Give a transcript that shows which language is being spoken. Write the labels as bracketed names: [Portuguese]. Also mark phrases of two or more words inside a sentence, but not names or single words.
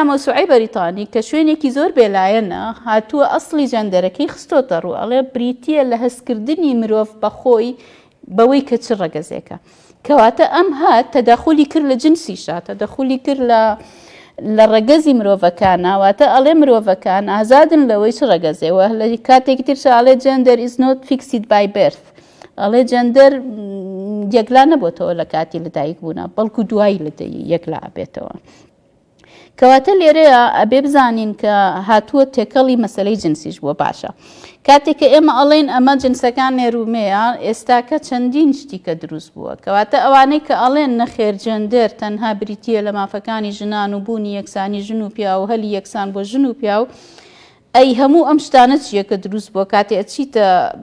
[Central Kurdish] مەوسوعەی بەریتانی کە شوێنێکی زۆر بێلایەنە هاتووە ئەسڵی جەندەرەکەی خستۆتە ڕوو ئەڵێ بریتیە لە هەستکردنی مرۆڤ بەخۆی بەوەی کە چ ڕەگەزێکە کەواتە ئەم هات تەداخولی کرد لە جنسیشە تەداخولی کرد لە ڕەگەزی مرۆڤەکانە واتە ئەڵێ مرۆڤەکان ئازادن لەوەی چ ڕەگەزێەوە لە کاتێکی ترشە ئەڵێ [English] gender is not fixed by birth [Central Kurdish] ئەڵێ جەندەر یەکلا نەبووتەوە لە کاتی لەدایک بوونا بەڵکو دوایی لەدەی یەکلا ئەبێتەوە کەواتە لێرەیە ئەبێ بزانین کە هاتووە تێکەڵی مەسەلەی جنسیش بووە باشە کاتێک کە ئێمە ئەڵێن ئەمە جنسەکان نێرومەیە ئێستاکە چەندین شتی کە دروست بووە کەواتە ئەوانەی کە ئەڵێن نەخێر جەندەر تەنها بریتیە لە مافەکانی ژنان و بوونی یەکسانی ژن و پیا و هەلی یەکسان بۆ ژن و پیا و ئەی هەموو ئەم شتانە چیە کە دروست بووە کاتێ ئەچیتە